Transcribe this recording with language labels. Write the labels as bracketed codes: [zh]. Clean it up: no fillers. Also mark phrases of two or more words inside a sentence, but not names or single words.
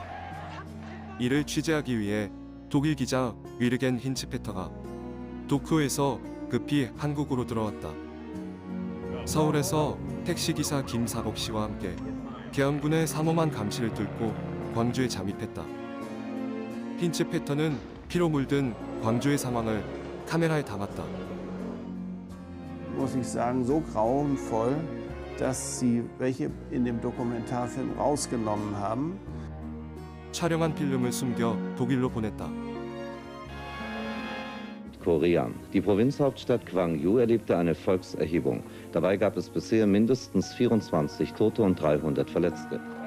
[ko] 이를 취재하기 위해 독일 기자 위르겐 힌츠페터가 도쿄에서 급히 한국으로 들어왔다. 서울에서 택시기사 김사복 씨와 함께 계엄군의 삼엄한 감시를 뚫고 광주에 잠입했다. 힌츠페터는 피로 물든 광주의 상황을 카메라에 담았다. [de] Muss ich sagen, so grauenvoll, dass sie welche in dem Dokumentarfilm rausgenommen haben. [ko] 촬영한 필름을 숨겨 독일로 보냈다. [en] Korean. [de] Die Provinzhauptstadt Gwangju erlebte eine Volkserhebung. Dabei gab es bisher mindestens 24 Tote und 300 Verletzte.